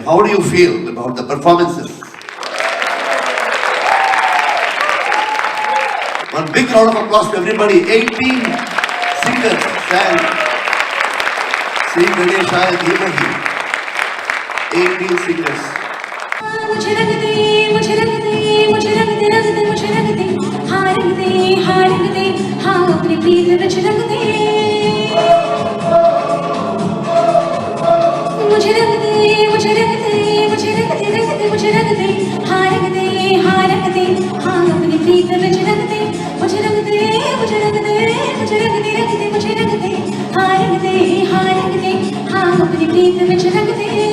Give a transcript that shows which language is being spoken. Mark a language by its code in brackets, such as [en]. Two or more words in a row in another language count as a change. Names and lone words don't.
[en] How do you feel about the performances? One big round of applause to everybody. 18 singers sang Sri Ganeshaya Dhimahi. 18 singers. [hi] मुझे रंग दे मुझे रंग दे मुझे रंग दे रंग दे मुझे रंग दे हाँ रंग दे हाँ अपने प्रीत विच रंग दे मुझे रंग दे मुझे रंग दे मुझे रंग दे रंग दे मुझे रंग दे हाँ रंग दे हाँ रंग दे हाँ अपनी प्रीत विच रंग दे मुझे रंग दे मुझे रंग दे मुझे रंग दे रंग दे मुझे रंग दे हाँ रंग दे हाँ रंग दे हाँ अपनी प्रीत विच रंग दे